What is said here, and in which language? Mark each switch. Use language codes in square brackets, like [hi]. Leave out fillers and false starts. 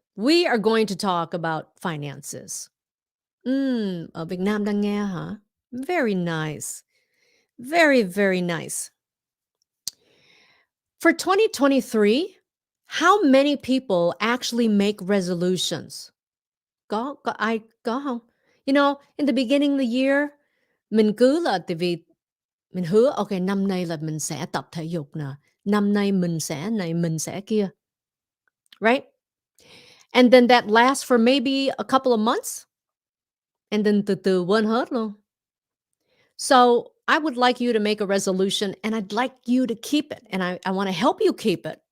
[en] We are going to talk about finances. [vi] Ở Việt Nam đang nghe hả? [en] Very nice. Very, very nice. For 2023, how many people actually make resolutions? [vi] Có ai có không? [en] You know, in the beginning of the year, [vi] mình cứ là tại vì mình hứa, ok, năm nay là mình sẽ tập thể dục nè, năm nay mình sẽ này, mình sẽ kia. [en] Right? And then that lasts for maybe a couple of months. And then [vi] từ từ quên hết luôn. [en] So I would like you to make a resolution and I'd like you to keep it. And I want to help you keep it.